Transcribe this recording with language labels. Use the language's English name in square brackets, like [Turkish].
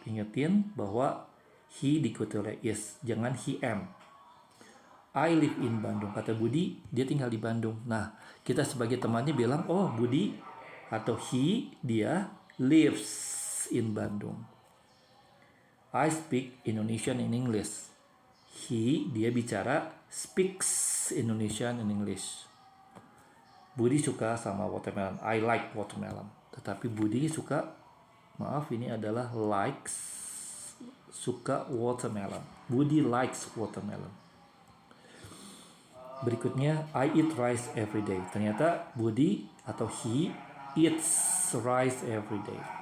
[Indonesian] Ingetin bahwa [English] he [Indonesian] diikuti oleh [English] is, [Indonesian] jangan [English] he am. I live in Bandung. [Indonesian] Kata Budi, dia tinggal di Bandung. Nah, kita sebagai temannya bilang, oh Budi atau he, dia [English] lives in Bandung. I speak Indonesian in English. He, [Indonesian] dia bicara, [English] speaks Indonesian in English. [Indonesian] Budi suka sama [English] watermelon. I like watermelon. [Indonesian] Tetapi Budi suka, maaf ini adalah likes, suka watermelon. [English] Budi likes watermelon. [Indonesian] Berikutnya, [English] I eat rice every day. [Indonesian] Ternyata Budi atau [English] he eats rice every day.